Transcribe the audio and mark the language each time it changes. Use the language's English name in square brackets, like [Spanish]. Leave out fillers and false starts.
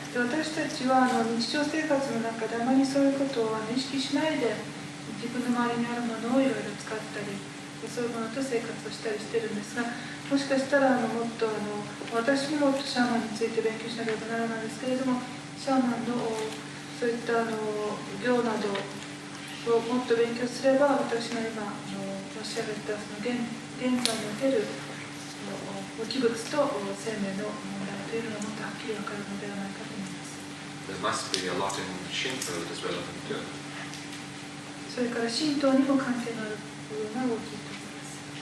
[Japanese] で、私たちは日常生活の中であまりそういうことを意識しないで、自分の周りにあるものをいろいろ使ったり、そういうものと生活をしたりしてるんですが、もしかしたらもっと私ももっとシャーマンについて勉強しなければならないんですけれども、シャーマンのそういった行などをもっと勉強すれば、私が今申し上げたその現在における無機物と生命の問題というのがもっとはっきり分かるのではないかと思います。 [English] There must be a lot in Shinto that is relevant to it. [Japanese] それから神道にも関係のある部分が大きいと思います。